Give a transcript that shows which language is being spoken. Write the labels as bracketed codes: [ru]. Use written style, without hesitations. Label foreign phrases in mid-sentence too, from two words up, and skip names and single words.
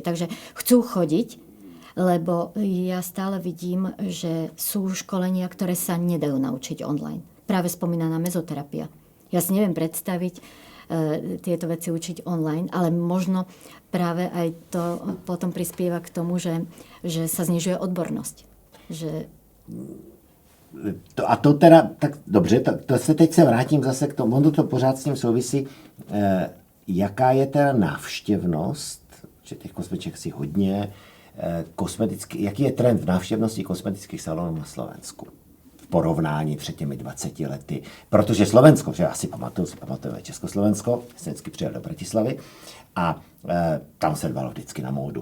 [sk] Takže chcú chodiť, lebo ja stále vidím, že sú školenia, ktoré sa nedajú naučiť online. Práve spomínaná mezoterapia. Ja si neviem predstaviť tieto veci učiť online, ale možno práve aj to potom prispieva k tomu, že sa znižuje odbornosť. Že [cs] to teda, tak dobře, to se teď se vrátím zase k tomu, ono to pořád s tím souvisí, jaká je teda návštěvnost, že těch kosmetiček si hodně, jaký je trend v návštěvnosti kosmetických salonů na Slovensku v porovnání před těmi 20 lety, protože Slovensko, že já si pamatujeme Československo, jsem vždycky přijel do Bratislavy a tam se dbalo vždycky na módu.